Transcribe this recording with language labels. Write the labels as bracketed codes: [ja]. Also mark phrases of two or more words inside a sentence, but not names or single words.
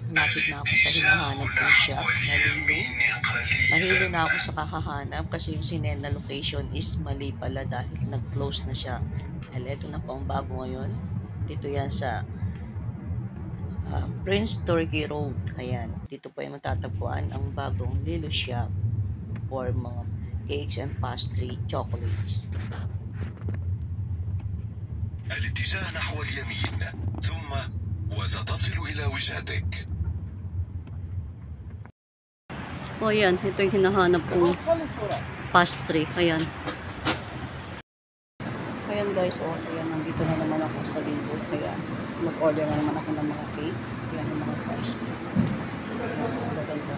[tl] malapit na ako sa hinahanap kong shop. Nahilo na ako sa kakahanap kasi yung sinend na location is mali pala dahil nag-close na siya. Dahil ito na po ang bago ngayon. Dito yan sa Prince Turkey Road. Ayan. Dito po ay matatagpuan ang bagong Lilo Shop for mga [en] cakes and pastry chocolates. [ar] الاتجاه نحو اليمين ثم وستصل إلى وجهتك. [tl] O ayan, ito yung hinahanap kong pastry. Ayan. Ayan guys, ayan, nandito na naman ako sa Lilo. Ayan, mag-order na naman ako ng mga cake. Ayan, yung mga pastry. Ayan, ang gaganda.